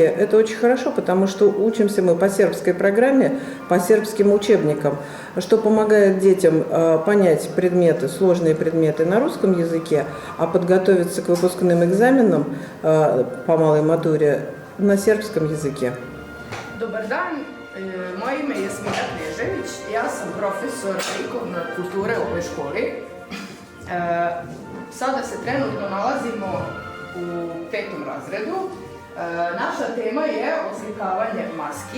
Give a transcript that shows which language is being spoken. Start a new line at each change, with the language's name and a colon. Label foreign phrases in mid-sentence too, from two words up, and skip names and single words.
Russian: Это очень хорошо, потому что учимся мы по сербской программе, по сербским учебникам, что помогает детям понять предметы, сложные предметы на русском языке, а подготовиться к выпускным экзаменам по малой матуре на сербskom языке.
Serbian: Dobar dan, moje ime je Smilja Knežević, ja sam profesor likovne kulture u ovoj školi. Sada se trenutno nalazimo u 5. razredu. Naša tema je oslikavanje maski.